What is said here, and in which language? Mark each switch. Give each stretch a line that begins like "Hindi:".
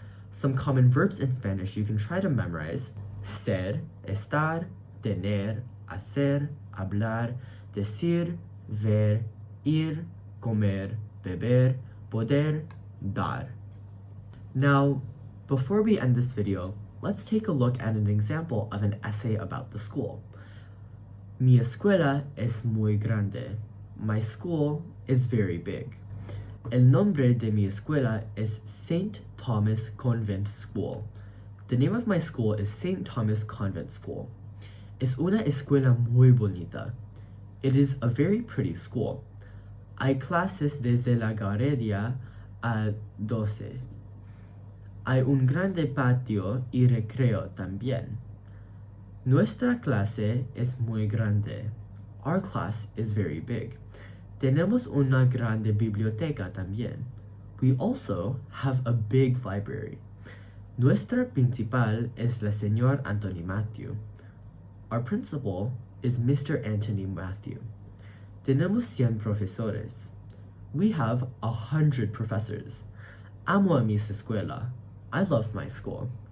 English: Some common verbs in Spanish you can try to memorize:
Spanish: ser, estar, tener, hacer, hablar, decir, ver, ir, comer, beber, poder, dar.
English: Now, before we end this video, let's take a look at an example of an essay about the school.
Spanish: Mi escuela es muy grande.
English: My school is very big.
Spanish: El nombre de mi escuela es St. Thomas Convent School.
English: The name of my school is St. Thomas Convent School.
Spanish: Es una escuela muy bonita.
English: It is a very pretty school.
Spanish: Hay clases desde la guardería a 12. Hay un grande patio y recreo también. Nuestra clase es muy grande.
English: Our class is very big.
Spanish: Tenemos una grande biblioteca también.
English: We also have a big library.
Spanish: Nuestra principal es la señor Anthony Matthew.
English: Our principal is Mr. Anthony Matthew.
Spanish: Tenemos 100 profesores.
English: We have 100 professors.
Spanish: Amo a mis escuela.
English: I love my school.